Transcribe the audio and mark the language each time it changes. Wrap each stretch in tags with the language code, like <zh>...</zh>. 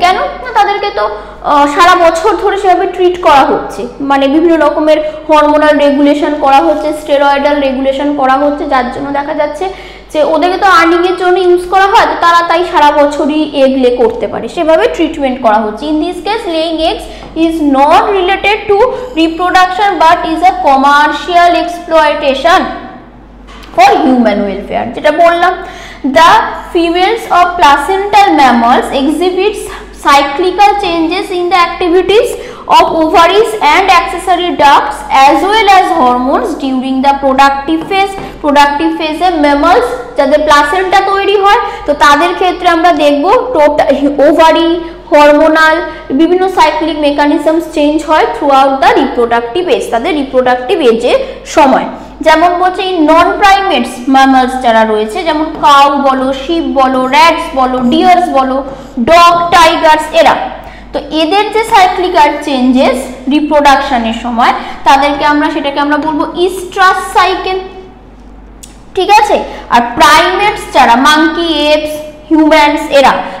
<bn>কেন না, তাদেরকে তো সারা বছর ধরে সেভাবে ট্রিট করা হচ্ছে, মানে বিভিন্ন রকমের হরমোনাল রেগুলেশন করা হচ্ছে, স্টেরয়েডাল রেগুলেশন করা হচ্ছে, যার জন্য দেখা যাচ্ছে যে ওদেরকে তো আর্নিং এর জন্য ইউজ করা হয়, তো তারা তাই সারা বছরই এগ লে করতে পারে, সেভাবে ট্রিটমেন্ট করা হচ্ছে।</bn> <en>In this case laying eggs is not related to reproduction but is a commercial exploitation for human welfare.</en> <bn>যেটা বললাম,</bn> <en>the females of placental mammals exhibits cyclical changes in the activities of ovaries and accessory ducts as well as hormones during the productive phase।</en> <bn>productive phase A mammals যাদের placenta তৈরি হয়, তো তাদের ক্ষেত্রে আমরা দেখব ওভারি, হরমোনাল বিভিন্ন cyclic mechanisms change হয় through out the reproductive age, তাদের রিপ্রোডাক্টিভ এজের সময়। যেমন বলছে এই নন প্রাইমেটস ম্যামালস যারা রয়েছে, যেমন কাউ বলো, শিপ বলো, র্যাটস বলো, ডিয়ার্স বলো, ডগ, টাইগার্স, এরা তো এদের যে সাইক্লিকাল চেঞ্জেস রিপ্রোডাকশনের সময় তাদেরকে আমরা সেটাকে আমরা বলবো ইস্ট্রাস সাইকেল, ঠিক আছে। আর প্রাইমেটস যারা মাঙ্কি, এপস, হিউম্যানস, এরা</bn>